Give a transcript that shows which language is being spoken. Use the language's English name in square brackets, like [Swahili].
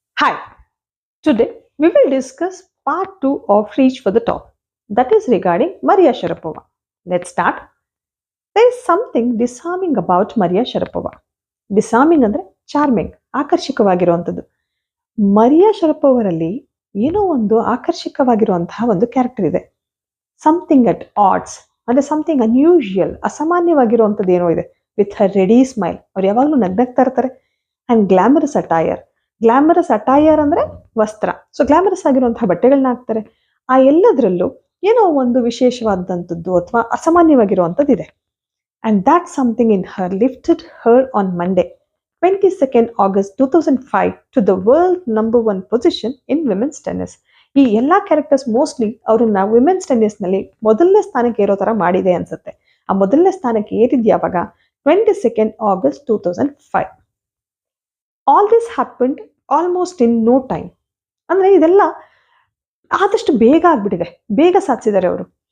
[English] Hi, today we will discuss part 2 of Reach for the Top, that is regarding Maria Sharapova. Let's start. There is something disarming about Maria Sharapova. [Kannada] Disarming ಅಂದ್ರೆ charming, ಆಕರ್ಷಕವಾಗಿರುವಂಥದ್ದು. Maria ಶರಪೋವರಲ್ಲಿ ಏನೋ ಒಂದು ಆಕರ್ಷಕವಾಗಿರುವಂತಹ ಒಂದು character ಇದೆ. [English] something at odds ಅಂದ್ರೆ something unusual, [Kannada] ಅಸಾಮಾನ್ಯವಾಗಿರುವಂಥದ್ದು ಏನೋ ಇದೆ. [English] with her ready smile, [Kannada] ಅವ್ರು ಯಾವಾಗಲೂ ನಗ್ನಗ್ತಾ ಇರ್ತಾರೆ. [English] And glamorous attire. Glamorous attire [Kannada] ಅಂದ್ರೆ ವಸ್ತ್ರ. ಸೊ ಗ್ಲಾಮರಸ್ ಆಗಿರುವಂತಹ ಬಟ್ಟೆಗಳನ್ನ ಹಾಕ್ತಾರೆ. ಆ ಎಲ್ಲದರಲ್ಲೂ ಏನೋ ಒಂದು ವಿಶೇಷವಾದಂಥದ್ದು ಅಥವಾ ಅಸಾಮಾನ್ಯವಾಗಿರುವಂಥದ್ದು ಇದೆ. [English] And that something in her lifted her on Monday, 22nd August 2005 to the world number 1 position in women's tennis. [Kannada] ಈ ಎಲ್ಲಾ ಕ್ಯಾರೆಕ್ಟರ್ಸ್ ಮೋಸ್ಟ್ಲಿ ಅವ್ರನ್ನ ವಿಮೆನ್ಸ್ ಟೆನ್ನಿಸ್ ನಲ್ಲಿ ಮೊದಲನೇ ಸ್ಥಾನಕ್ಕೆ ಏರೋ ತರ ಮಾಡಿದೆ ಅನ್ಸುತ್ತೆ. ಆ ಮೊದಲನೇ ಸ್ಥಾನಕ್ಕೆ ಏರಿದ್ಯಾವಾಗ ಯಾವಾಗ 22nd August 2005. [English] All this happened almost in no time. [Kannada] ಅಂದ್ರೆ ಇದೆಲ್ಲ ಆದಷ್ಟು ಬೇಗ ಆಗ್ಬಿಟ್ಟಿದೆ, ಬೇಗ ಸಾಧಿಸಿದ್ದಾರೆ ಅವರು.